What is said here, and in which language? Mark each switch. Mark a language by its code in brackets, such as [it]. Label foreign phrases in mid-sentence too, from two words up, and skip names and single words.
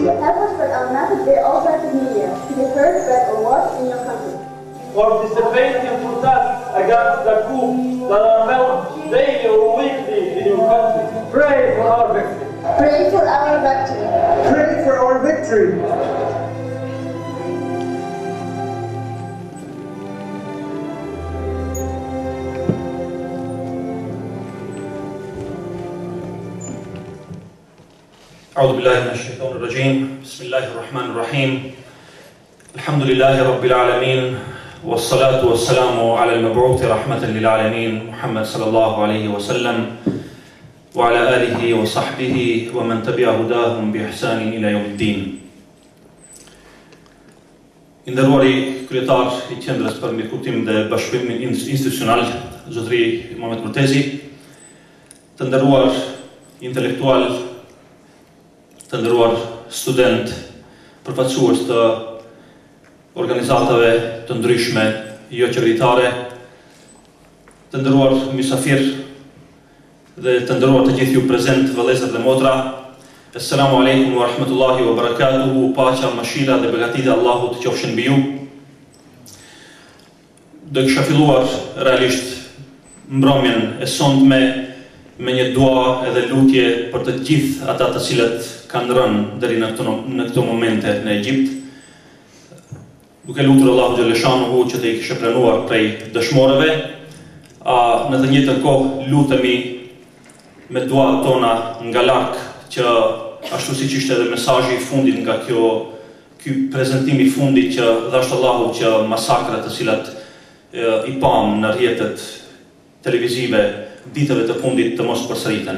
[en] Help us spread our message via alternative media to be heard, read, or watched in your country. Participate in protests against the coup that are held daily or weekly in your country. Pray for our victory. Pray for our victory. Pray for our victory. [ar] أعوذ بالله من الشيطان الرجيم بسم الله الرحمن الرحيم الحمد لله رب العالمين والصلاة والسلام على المبعوث رحمة للعالمين محمد صلى الله عليه وسلم وعلى آله وصحبه ومن تبع هداهم بإحسان إلى يوم الدين. [sq] Nderuari kryetar I qendrës për mirëkuptim dhe bashkëpunim institucional, zotëri Muhamet Murtezi, të nderuar intelektual, të nderuar student, përfaqësues të organizatave të ndryshme jo qeveritare, të nderuar mysafir dhe të nderuar të gjithë ju prezent, vëllezër dhe motra. [ar] السلام عليكم ورحمة الله وبركاته, [sq] paqja, mëshira dhe begatitja e Allahut të qofshin mbi ju. Do kisha filluar realisht mbrëmjen e sotme me një dua edhe lutje për të gjithë ata të cilët kanë rënë deri në këto momente në Egjipt, duke lutur Allahu xhaleshanuhu që të I kishte pranuar prej dëshmorëve, në të njëjtën kohë lutemi me duat tona nga larg që ashtu siç ishte edhe mesazhi I fundit nga ky prezantimi I fundit që dhashtë Allahu që masakrat të cilat I pam në rrjetet televizive ditëve të fundit të mos përsëriten.